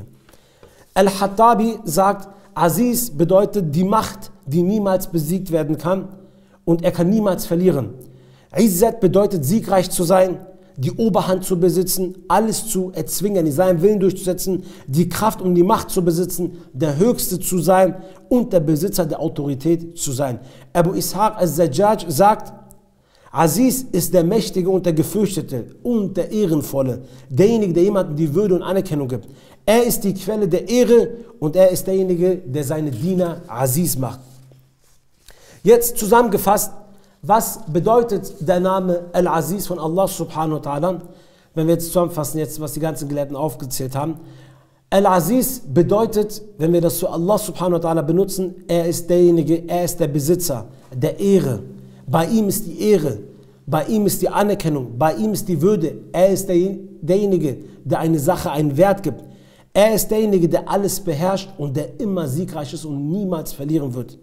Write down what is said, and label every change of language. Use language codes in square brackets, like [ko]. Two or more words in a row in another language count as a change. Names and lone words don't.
[de] Al-Hattabi sagt, Aziz bedeutet die Macht, die niemals besiegt werden kann und er kann niemals verlieren. Izzat bedeutet siegreich zu sein, die Oberhand zu besitzen, alles zu erzwingen, seinen Willen durchzusetzen, die Kraft und die Macht zu besitzen, der Höchste zu sein und der Besitzer der Autorität zu sein. Abu Ishaq al-Zajjaj sagt, Aziz ist der Mächtige und der Gefürchtete und der Ehrenvolle, derjenige, der jemandem die Würde und Anerkennung gibt. Er ist die Quelle der Ehre und er ist derjenige, der seine Diener Aziz macht. Jetzt zusammengefasst, was bedeutet der Name Al-Aziz von Allah [ar] سبحانه وتعالى? [de] wenn wir jetzt zusammenfassen, jetzt, was die ganzen Gelehrten aufgezählt haben. Al-Aziz bedeutet, wenn wir das zu Allah [ar] سبحانه وتعالى [de] benutzen, er ist derjenige, er ist der Besitzer der Ehre. Bei ihm ist die Ehre, bei ihm ist die Anerkennung, bei ihm ist die Würde. Er ist derjenige, der eine Sache einen Wert gibt. Er ist derjenige, der alles beherrscht und der immer siegreich ist und niemals verlieren wird.